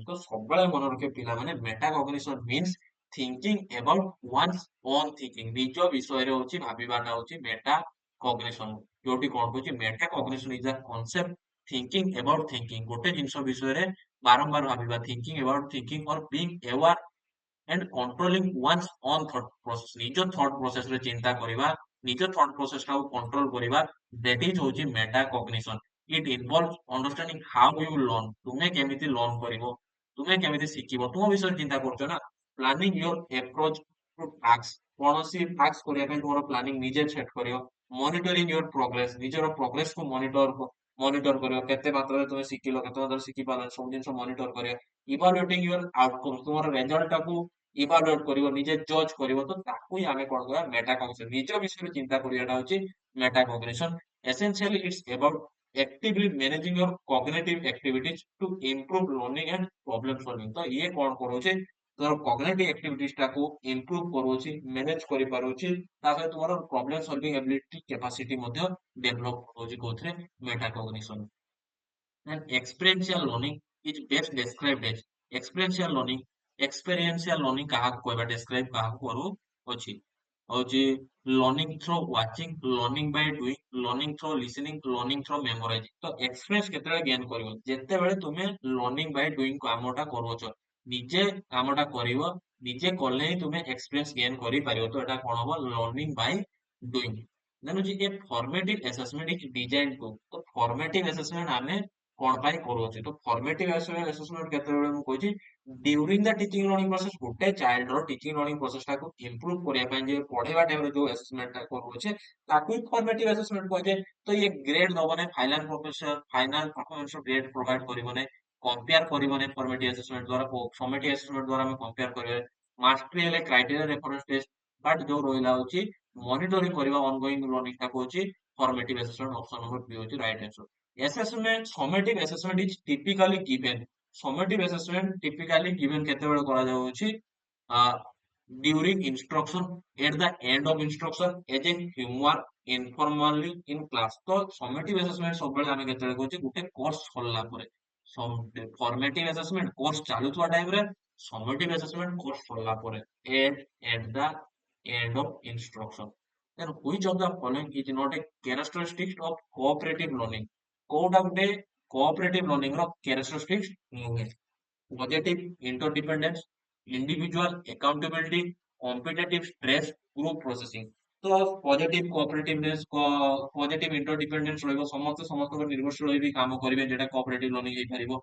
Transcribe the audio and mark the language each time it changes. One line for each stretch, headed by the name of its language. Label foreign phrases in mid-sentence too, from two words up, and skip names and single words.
Odia: ତ ସବୁବେଳେ ମନେ ରଖିବେ ପିଲାମାନେ,
English: meta cognition means thinking about one's own thinking,
Odia: ନିଜ ବିଷୟରେ ହଉଛି ଭାବିବାଟା ହଉଛି
English: meta cognition.
Odia: ଯୋଉଠି କଣ କହୁଛି
English: meta cognition is a concept thinking about thinking,
Odia: ଗୋଟେ ଜିନିଷ ବିଷୟରେ ବାରମ୍ବାର ଭାବିବା,
English: thinking about thinking or being aware and controlling one's own thought process, ନିଜ thought process
Odia: ରେ ଚିନ୍ତା କରିବା, ନିଜ
English: thought process
Odia: ଟାକୁ control କରିବା,
English: that is ହଉଛି meta cognition. It involves understanding how you learn,
Odia: ତୁମେ କେମିତି learn କରିବ, ତୁମେ କେମିତି ଶିଖିବ, ତୁମ ବିଷୟରେ ଚିନ୍ତା କରୁଛ ନା।
English: planning your approach to tasks,
Odia: କୌଣସି tasks କରିବା ପାଇଁ ତୁମର planning ନିଜେ set କରିବ।
English: monitoring your progress,
Odia: ନିଜର progress କୁ monitor କରିବ, କେତେ ମାତ୍ରାରେ ତୁମେ ଶିଖିଲ, କେତେ ମାତ୍ରାରେ ଶିଖି ପାରିଲ, ସବୁ ଜିନିଷ monitor କରିବା।
English: evaluating your outcomes,
Odia: ତୁମର result ଟାକୁ ଇଭାଲୁଏଟ କରିବ, ନିଜେ ଜଜ୍ କରିବ, ତ ତାକୁ ହିଁ ଆମେ କଣ କହିବା
English: meta cognition.
Odia: ନିଜ ବିଷୟରେ ଚିନ୍ତା କରିବାଟା ହଉଛି
English: meta cognition. essentially it's about actively managing your cognitive activities to improve learning and problem solving।
Odia: ତ ଇଏ କଣ କରୁଛି, ତୋର
English: cognitive activities
Odia: ଟାକୁ improve କରୁଛି, manage କରିପାରୁଛି, ତା ସହିତ ତୁମର
English: problem solving ability capacity
Odia: ମଧ୍ୟ develop କରୁଛି, କୋଉଥିରେ
English: meta cognition. And experiential learning is best described as experiential learning, experiential learning
Odia: କାହାକୁ କହିବା, describe କାହାକୁ କରୁଅଛି, ହଉଛି
English: learning through watching, learning by doing, learning through listening, learning through memorizing।
Odia: ତ experience କେତେବେଳେ gain କରିବ, ଯେତେବେଳେ ତୁମେ
English: learning by doing
Odia: କାମଟା କରୁଅଛ, ନିଜେ କାମଟା କରିବ, ନିଜେ କଲେ ହିଁ ତୁମେ
English: experience gain
Odia: କରିପାରିବ। ତ ଏଟା କଣ ହବ,
English: learning by doing।
Odia: ଦେନ୍ ହଉଛି ଏ
English: formative assessment is designed to,
Odia: ତ
English: formative assessment
Odia: ଆମେ କଣ ପାଇଁ କରୁଅଛି, ତ
English: formative assessment
Odia: କେତେବେଳେ ମୁଁ କହିଛି,
English: during the teaching learning process,
Odia: ଗୋଟେ ଚାଇଲ୍ଡ ର
English: teaching learning process
Odia: ଟାକୁ ଇମ୍ପ୍ରୁଭ କରିବା ପାଇଁ ଯେ ପଢେଇବା ଟାଇମରେ ଯୋଉ ଆସେସମେଣ୍ଟ ଟା କରୁଅଛେ, ତାକୁ ହିଁ
English: formative assessment
Odia: କୁହାଯାଏ। ତ ଇଏ ଗ୍ରେଡ ଦବ ନାହିଁ,
English: final performance grade provide
Odia: କରିବ ନାହିଁ, କମ୍ପେୟାର କରିବ ନାହିଁ।
English: formative assessment
Odia: ଦ୍ୱାରା,
English: formative assessment
Odia: ଦ୍ୱାରା ଆମେ କମ୍ପେୟାର କରିବା। ମାଷ୍ଟରୀ ହେଲେ
English: criteria reference test, but
Odia: ଯୋଉ ରହିଲା ହଉଛି ମନିଟରିଂ କରିବା
English: ongoing learning
Odia: ଟାକୁ ହଉଛି
English: formative assessment. option number B ହଉଛି right answer. Assessment, summative assessment is typically given, summative assessment typically given
Odia: କେତେବେଳେ କରାଯାଉଛି,
English: during instruction, at the end of instruction, as a homework, informally in class।
Odia: ତ
English: summative assessment
Odia: ସବୁବେଳେ ଆମେ କେତେବେଳେ କହୁଛେ, ଗୋଟେ କୋର୍ସ ସରିଲା ପରେ।
English: formative assessment
Odia: କୋର୍ସ ଚାଲୁଥିବା ଟାଇମରେ,
English: summative assessment
Odia: କୋର୍ସ ସରିଲା ପରେ,
English: at the end of instruction। then which of the following is not a characteristic of cooperative learning,
Odia: କୋଉଟା ଗୋଟେ
English: cooperative learning
Odia: ର କ୍ୟାରେକ୍ଟରିଷ୍ଟିକ୍ସ ନୁହେଁ?
English: positive interdependence, individual accountability, competitive stress, group processing.
Odia: ତ
English: positive cooperativeness, positive interdependence
Odia: ରହିବ, ସମସ୍ତେ ସମସ୍ତଙ୍କ ନିର୍ଭରଶୀଳ ହୋଇ ବି କାମ କରିବେ, ଯେଟା
English: cooperative learning
Odia: ହେଇପାରିବ।